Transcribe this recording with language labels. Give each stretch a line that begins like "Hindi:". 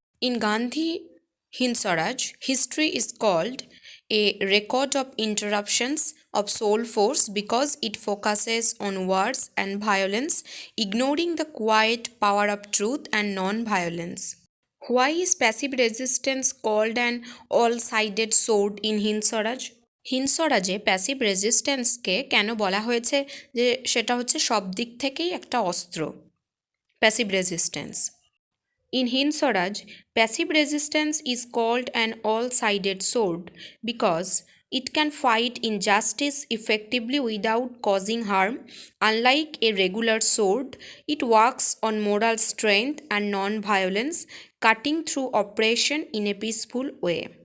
English: In Gandhi Hind Swaraj, history is called a record of interruptions of soul force because it focuses on wars and violence, ignoring the quiet power of truth and non-violence. Why is passive resistance called an all-sided sword in Hind Swaraj?
Bangla: Hind স্বরাজে passive রেজিস্ট্যান্সকে কেন বলা হয়েছে যে সেটা হচ্ছে সব দিক থেকেই একটা অস্ত্র, passive resistance.
English: In Hind Swaraj, passive resistance is called an all-sided sword because it can fight injustice effectively without causing harm. Unlike a regular sword, it works on moral strength and non-violence, cutting through oppression in a peaceful way.